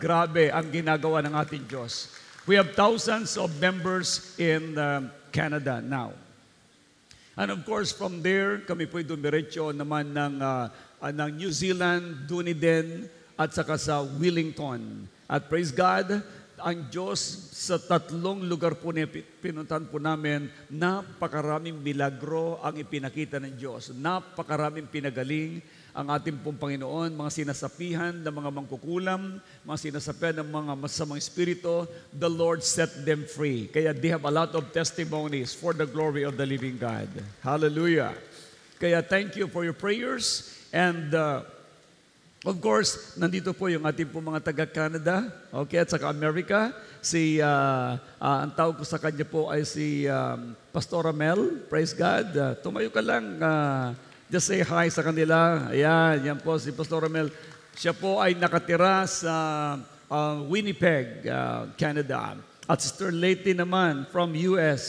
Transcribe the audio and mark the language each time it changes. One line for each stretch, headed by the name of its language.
Filipino: Grabe ang ginagawa ng ating Diyos.
English: We have thousands of members in Canada now. And of course, from there,
Filipino: kami po'y dumiretso naman ng New Zealand, Dunedin, at saka sa Wellington. At praise God, ang Diyos sa 3 lugar po na pinuntahan po namin, napakaraming milagro ang ipinakita ng Diyos. Napakaraming pinagaling ang ating pong Panginoon, mga sinasapihan ng mga mangkukulam, mga sinasapihan ng mga masamang espiritu,
English: the Lord set them free. Kaya they have a lot of testimonies for the glory of the living God. Hallelujah. Kaya thank you for your prayers. And of course,
Filipino: nandito po yung ating po mga taga-Canada, okay, at saka America. Ang tawag ko sa kanya po ay si Pastora Mel.
English: Praise God.
Filipino: Tumayo ka lang.
English: Just say hi
Filipino: sa kanila. Ayan, yan po si Pastora Mel. Siya po ay nakatira sa Winnipeg, Canada. At Sister Lady naman from US.